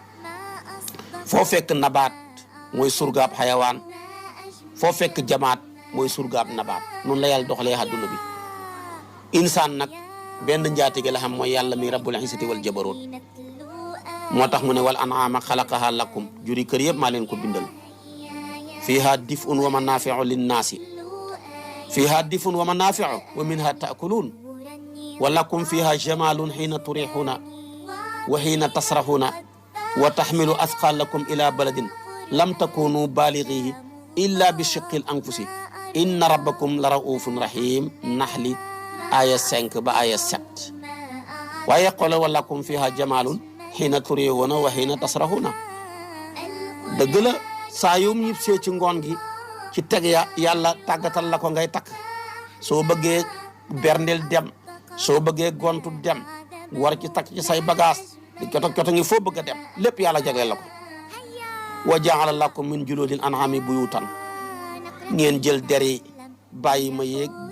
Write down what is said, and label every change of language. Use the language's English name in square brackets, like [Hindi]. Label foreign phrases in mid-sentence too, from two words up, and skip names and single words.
[Wolof] foo fekk nabaat mooy surgaab xayawaan foo fekk jamaat mooy surgaab nabaat noonu la yàlla doxalee àdduna bi insaan nag benn njaatige la xam mooy yàlla mi [Arabic] رب العزة والجبروت [Wolof] moo tax mu ne [Arabic] والأنعام خلقها لكم [Wolof] juri kër yëpp maa leen ko bindal [Arabic] فيها دفء ومنافع للناس فيها دفء ومنافع ومنها تأكلون ولكم فيها جمال حين تريحون وحين تسرحون و تحمل أثقالكم إلى بلد لم تكونوا بالغيه إلا بشق الأنفس إن ربكم لرءوف رحيم [Wolof] naxli aya 5 ba aya 7 waaye xoolal [Arabic] ولكم فيها جمال حين تريحون وحين تسرحون [Wolof] dëgg la saa yu ñib see ci ngoon gi ci teg ya yàlla tàggatal la ko ngay takk soo bëggee berndel dem soo bëggee gontu dem war ci takk ci say bagage di coto ngi foo bëgg a dem lépp yàlla jagleel la ko [Arabic] وجعل لكم من جلود الأنعام بيوتا [Wolof] ngeen jël deri bàyyi ma yeeg